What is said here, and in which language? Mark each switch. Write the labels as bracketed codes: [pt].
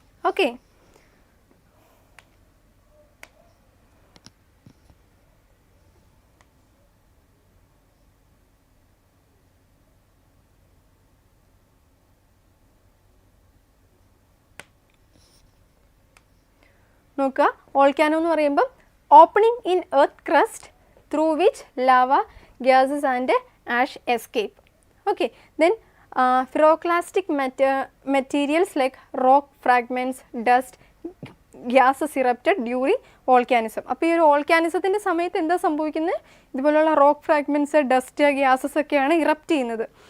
[ml] Okay, നോക്കുക. Volcano എന്ന് പറയുമ്പം [en] Opening in earth crust through which lava gases and ash escape. Okay, then pyroclastic materials like rock fragments, dust, gases erupted during volcanism. [ml] അപ്പോൾ ഈ ഒരു വോൾക്കാനിസത്തിൻ്റെ സമയത്ത് എന്താ സംഭവിക്കുന്നത്? ഇതുപോലുള്ള റോക്ക് ഫ്രാഗ്മെൻറ്റ്സ്, ഡസ്റ്റ്, ഗ്യാസസ് ഒക്കെയാണ് ഇറപ്റ്റ് ചെയ്യുന്നത്.